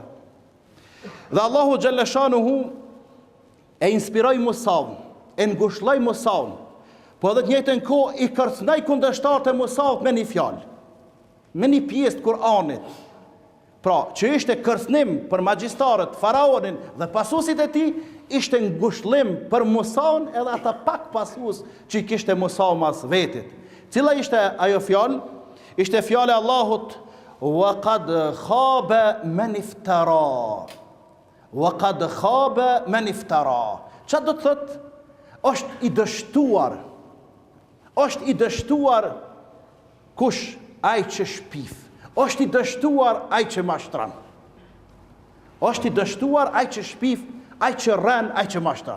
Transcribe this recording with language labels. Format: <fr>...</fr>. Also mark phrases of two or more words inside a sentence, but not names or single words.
<sq>Dhe Allahu Gjellëshanuhu e inspiroi Musaun, e ngushëlloi Musaun, po edhe të njëjtën kohë i kërcënoi kundërshtarët e Musaut me një fjalë, me një pjesë të Kur'anit. Pra, që ishte kërcënim për magjistarët, Faraonin dhe pasuesit e tij, ishte ngushëllim për Musaun edhe ata pak pasues që i kishte Musau mas vetit. Cila ishte ajo fjalë? Ishte fjala e Allahut,</sq> <ar>wa qad khaba man iftara. Wa qad khaba man iftara.</ar> <sq>Çfarë do të thotë? Është i dështuar. Është i dështuar kush? Ai që shpif. Është i dështuar ai që mashtron. Është i dështuar ai që shpif, ai që rën, ai që mashtron.</sq>